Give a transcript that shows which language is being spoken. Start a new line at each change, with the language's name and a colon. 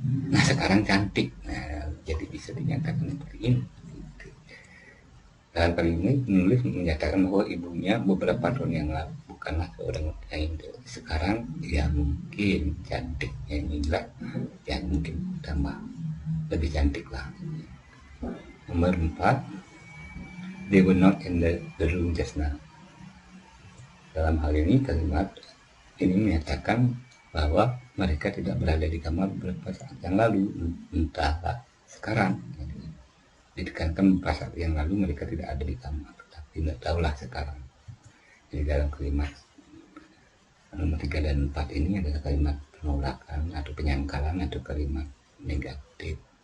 Indonesian: Nah, sekarang cantik. Nah, jadi bisa dinyatakan seperti ini. Dalam kali ini penulis menyatakan bahwa ibunya beberapa tahun yang lalu bukanlah seorang wanita. Sekarang ya mungkin cantiknya inilah yang mungkin tambah lebih cantik lah. Nomor 4,
English: they were not in the room just now.
Indonesian: Dalam hal ini kalimat ini menyatakan bahwa mereka tidak berada di kamar beberapa saat yang lalu, entahlah sekarang. Ditekankan beberapa saat yang lalu mereka tidak ada di kamar, tapi tidak tahulah sekarang. Jadi dalam kalimat nomor 3 dan 4 ini adalah kalimat penolakan atau penyangkalan atau kalimat negatif.